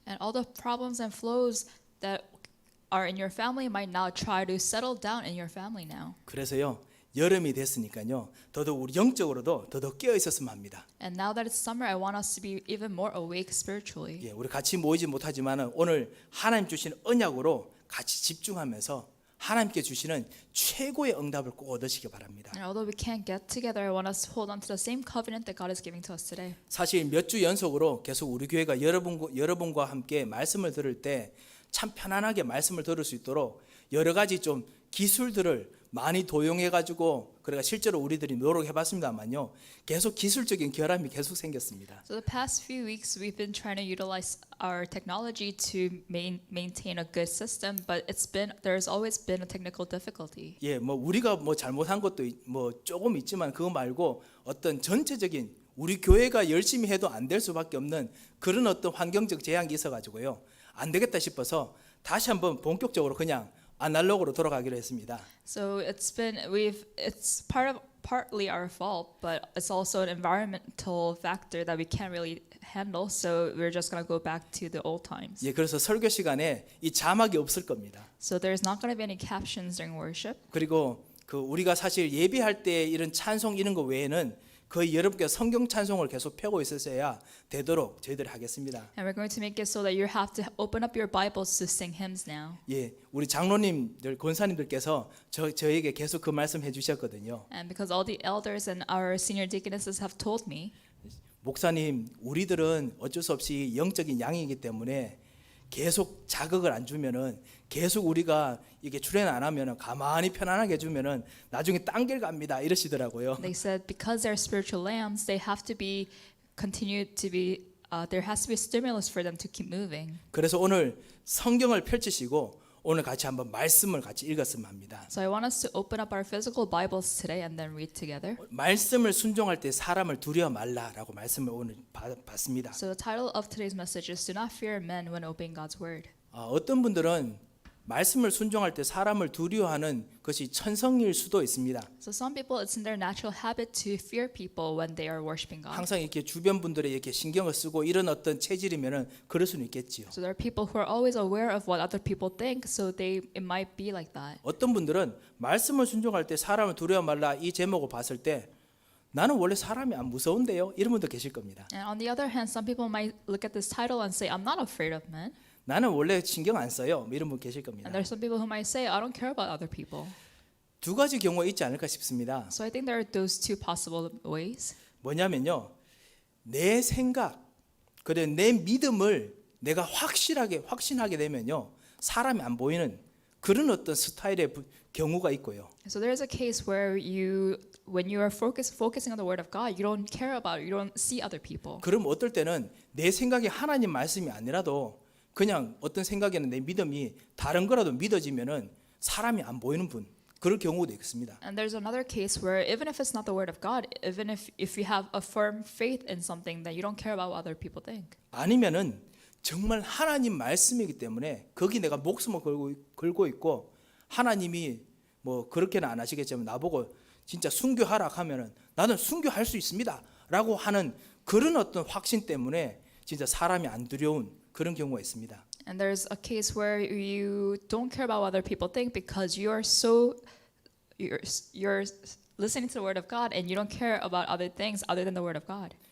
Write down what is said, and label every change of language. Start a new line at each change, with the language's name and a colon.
English: And all the problems and flows that are in your family might now try to settle down in your family now.
Korean: 그래서요. 여름이 됐으니까요. 더더욱 우리 영적으로도 더더욱 깨어 있었으면 합니다.
English: And now that it's summer, I want us to be even more awake spiritually.
Korean: 예, 우리 같이 모이지 못하지만은 오늘 하나님 주신 언약으로 같이 집중하면서 하나님께 주시는 최고의 응답을 꼭 얻으시기 바랍니다.
English: And although we can't get together, I want us to hold on to the same covenant that God is giving to us today.
Korean: 사실 몇 주 연속으로 계속 우리 교회가 여러분과 함께 말씀을 들을 때 참 편안하게 말씀을 들을 수 있도록 여러 가지 좀 기술들을 많이 도용해 가지고 그래가 실제로 우리들이 노력해 봤습니다만요. 계속 기술적인 결함이 계속 생겼습니다.
English: So the past few weeks, we've been trying to utilize our technology to maintain a good system, but there's always been a technical difficulty.
Korean: 예, 뭐 우리가 뭐 잘못한 것도 뭐 조금 있지만 그거 말고 어떤 전체적인 우리 교회가 열심히 해도 안 될 수밖에 없는 그런 어떤 환경적 제약이 있어 가지고요. 안 되겠다 싶어서 다시 한번 본격적으로 그냥 아날로그로 돌아가기로 했습니다.
English: So it's partly our fault, but it's also an environmental factor that we can't really handle. So we're just gonna go back to the old times.
Korean: 예, 그래서 설교 시간에 이 자막이 없을 겁니다.
English: So there's not gonna be any captions during worship.
Korean: 그리고 그 우리가 사실 예배할 때 이런 찬송 이런 거 외에는 거의 여러분께서 성경 찬송을 계속 펴고 있으셔야 되도록 저희들이 하겠습니다.
English: And we're going to make it so that you have to open up your Bibles to sing hymns now.
Korean: 예, 우리 장로님들, 권사님들께서 저에게 계속 그 말씀 해주셨거든요.
English: And because all the elders and our senior deaconesses have told me,
Korean: 목사님, 우리들은 어쩔 수 없이 영적인 양이기 때문에 계속 자극을 안 주면은 계속 우리가 이게 출연 안 하면은 가만히 편안하게 해주면은 나중에 딴 길 갑니다 이러시더라고요.
English: they said because they're spiritual lambs, they have to be continued to be. There has to be a stimulus for them to keep moving.
Korean: 그래서 오늘 성경을 펼치시고 오늘 같이 한번 말씀을 같이 읽었으면 합니다.
English: So I want us to open up our physical Bibles today and then read together.
Korean: 말씀을 순종할 때 사람을 두려워 말라라고 말씀을 오늘 받습니다.
English: So the title of today's message is "Do not fear men when obeying God's word."
Korean: 어떤 분들은 말씀을 순종할 때 사람을 두려워하는 것이 천성일 수도 있습니다.
English: So some people, it's in their natural habit to fear people when they are worshiping God.
Korean: 항상 이렇게 주변 분들에 이렇게 신경을 쓰고 이런 어떤 체질이면은 그럴 수는 있겠지요.
English: So there are people who are always aware of what other people think, so it might be like that.
Korean: 어떤 분들은 말씀을 순종할 때 사람을 두려워 말라 이 제목을 봤을 때 나는 원래 사람이 안 무서운데요. 이런 분도 계실 겁니다.
English: And on the other hand, some people might look at this title and say, "I'm not afraid of men."
Korean: 나는 원래 신경 안 써요. 이런 분 계실 겁니다.
English: And there's some people who might say, "I don't care about other people."
Korean: 두 가지 경우가 있지 않을까 싶습니다.
English: So I think there are those two possible ways.
Korean: 뭐냐면요. 내 생각, 그래 내 믿음을 내가 확신하게 되면요. 사람이 안 보이는 그런 어떤 스타일의 경우가 있고요.
English: So there's a case where when you are focusing on the word of God, you don't see other people.
Korean: 그럼 어떨 때는 내 생각이 하나님 말씀이 아니라도 그냥 어떤 생각에는 내 믿음이 다른 거라도 믿어지면은 사람이 안 보이는 분 그럴 경우도 있습니다.
English: And there's another case where even if it's not the word of God, even if you have a firm faith in something, that you don't care about what other people think.
Korean: 아니면은 정말 하나님 말씀이기 때문에 거기 내가 목숨을 걸고 있고 하나님이 뭐 그렇게는 안 하시겠지만 나보고 진짜 순교하라 하면은 나는 순교할 수 있습니다라고 하는 그런 어떤 확신 때문에 진짜 사람이 안 두려운 그런 경우가 있습니다.
English: And there's a case where you don't care about what other people think because you're listening to the word of God and you don't care about other things other than the word of God.